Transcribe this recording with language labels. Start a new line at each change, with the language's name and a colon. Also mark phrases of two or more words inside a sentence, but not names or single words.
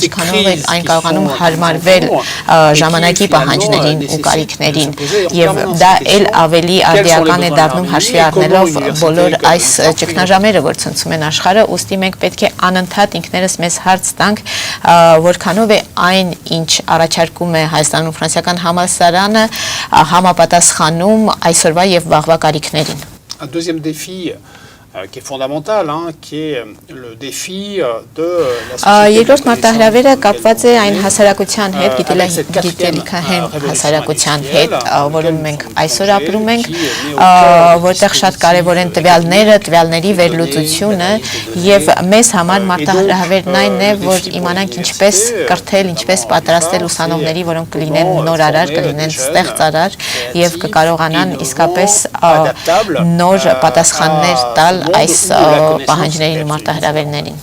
Armenian: ինչքանով է այն կարողանում հարմարվել ժամանակի պահանջներին ու կարիքներին եւ դա էլ ավելի արդիական է դառնում հաշվի առնելով բոլոր այս ճգնաժամերը, որ ցնցում են աշխարհը, ուստի մենք պետք է անընդհատ ինքներս մեզ հարց տանք, որքանով է այն, ինչ առաջարկում է Հայաստանում ֆրանսիական համալսարանը, համապատասխանում այսօրվա եւ վաղվա կարիքներին։
French: Un deuxième défi qui est fondamental, qui est le défi de la
Armenian: Երկրորդ մարտահրավերը կապված է այն հասարակության հետ, գիտելիքահեն հասարակության հետ, որում մենք այսօր ապրում ենք, որտեղ շատ կարևոր են տվյալները, տվյալների վերլուծությունը եւ մեզ համար մարտահրավերն այն է, որ իմանանք ինչպես կրթել, ինչպես պատրաստել ուսանողների, որոնք կլինեն նորարար, կլինեն ստեղծարար եւ կկարողանան իսկապես նոր պատասխաններ տալ այս պահանջներին ու մարտահրավերներին։